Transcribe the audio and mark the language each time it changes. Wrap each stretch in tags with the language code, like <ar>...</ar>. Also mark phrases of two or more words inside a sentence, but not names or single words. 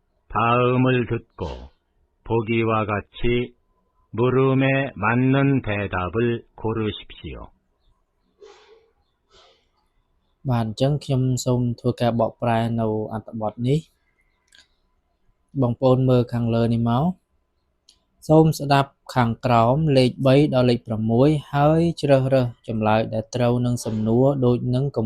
<ko>다음을 듣고 보기와 같이 물음에 맞는 대답을 고르십시오.</ko> <km>បាទអញ្ចឹងខ្ញុំសូមធ្វើការបកប្រែនៅអត្ថបទនេះបងប្អូនមើលខាងលើនេះមកសូមស្ដាប់ខាងក្រោមលេខ3ដល់លេខ6ហើយជ្រើសរើសចម្លើយដែលត្រូវនឹងសំណួរដូចនឹងគំ</km>